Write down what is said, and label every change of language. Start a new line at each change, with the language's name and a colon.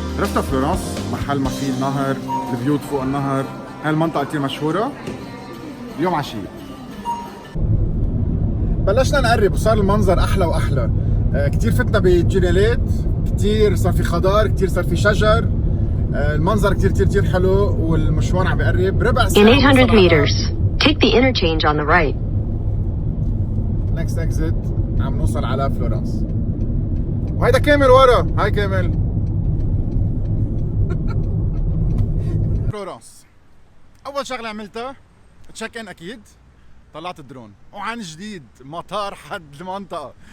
Arabic: عرفتوا فلورنس محل ما فيه النهر، البيوت فوق النهر، هاي المنطقة كتير مشهورة. اليوم عشية بلشنا نقرب وصار المنظر أحلى وأحلى. كتير فتنا بجنينات، كتير صار في خضار، كتير صار في شجر. المنظر كتير كتير كتير حلو والمشوار عم بقرب. ربع ساعة.
English: In 800 meters, take the interchange on the right. Next exit
Arabic: عم نوصل على فلورنس. وهيدا كامل ورا، هاي كامل. فلورنس. أول شغلة عملتها تشيك إن أكيد. طلعت الدرون وعن جديد مطار حد المنطقة.